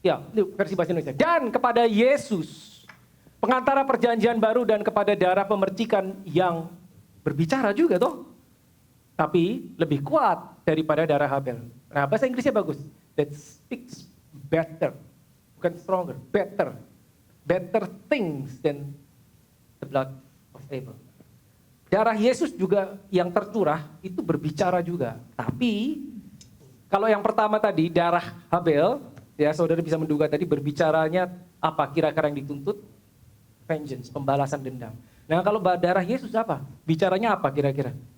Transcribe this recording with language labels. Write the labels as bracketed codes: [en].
[id] Ya, ini versi bahasa Indonesia. Dan kepada Yesus, pengantara perjanjian baru dan kepada darah pemercikan yang berbicara juga toh. Tapi lebih kuat daripada darah Habel. Nah, bahasa Inggrisnya bagus. [en] That speaks better. [id] Bukan [en] stronger, better. Better things than the blood of Abel. [id] Darah Yesus juga yang tercurah itu berbicara juga. Tapi kalau yang pertama tadi darah Habel, ya saudara bisa menduga tadi berbicaranya apa kira-kira yang dituntut? Vengeance, pembalasan dendam. Nah kalau darah Yesus apa? Bicaranya apa kira-kira?